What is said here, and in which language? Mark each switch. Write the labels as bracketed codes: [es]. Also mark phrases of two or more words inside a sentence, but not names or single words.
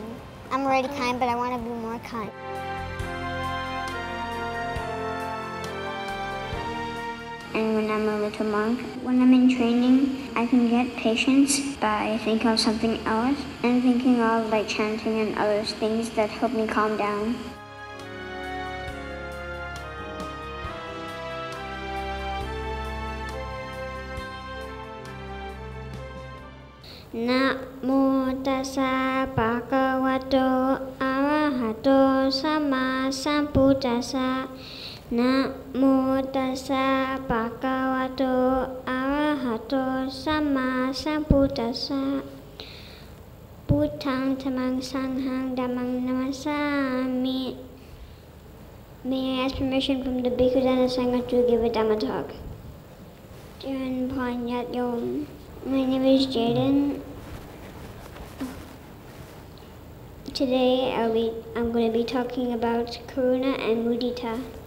[en] I'm already kind, but I want to be more kind. And when I'm a little monk, when I'm in training, I can get patience by thinking of something else and thinking of like chanting and other things that help me calm down. [pi] Namo tassa bhagavato arahato sama sambuddhassa. Namo tassa bhagavato arahato sama sambuddhassa. Buddhang dhammang sanghang dhammang namasami. [en] May I ask permission from the Bhikkhus and the Sangha to give a Dhamma talk? Jaden Panyat Yom. My name is Jaden. Today I'm going to be talking about Karuna and Morita.